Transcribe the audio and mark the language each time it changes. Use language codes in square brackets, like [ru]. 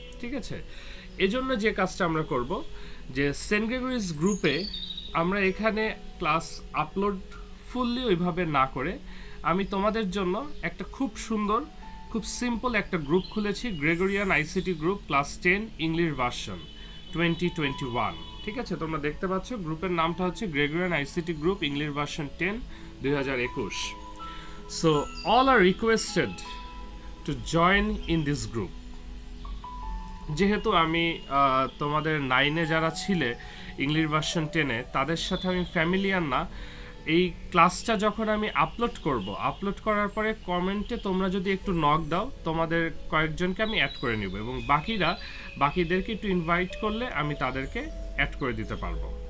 [bn] ঠিক আছে, এজন্য যে কাজটা আমরা করব, যে সেন্ট গ্রেগরিজ গ্রুপে আমরা এখানে ক্লাস আপলোড ফুললি ওইভাবে না করে, আমি তোমাদের জন্য একটা খুব সুন্দর, খুব সিম্পল একটা গ্রুপ খুলেছি, Gregorian ICT group class 10 English version 2021। ঠিক আছে, তোমরা দেখতে পাচ্ছ গ্রুপের নামটা হচ্ছে Gregorian ICT group English version 10 2021। [en] So all are requested to join in this group. [bn] যেহেতু আমি তোমাদের 9-এ যারা ছিলে ইংলিশ ভার্সন 10-এ, তাদের সাথে আমি ফ্যামিলিয়ার না। এই ক্লাসটা যখন আমি আপলোড করব, আপলোড করার পরে কমেন্টে তোমরা যদি একটু নক দাও, তোমাদের কয়েকজনকে আমি অ্যাড করে নিব এবং বাকিদেরকে একটু ইনভাইট করলে আমি তাদেরকে অ্যাড করে দিতে পারবো।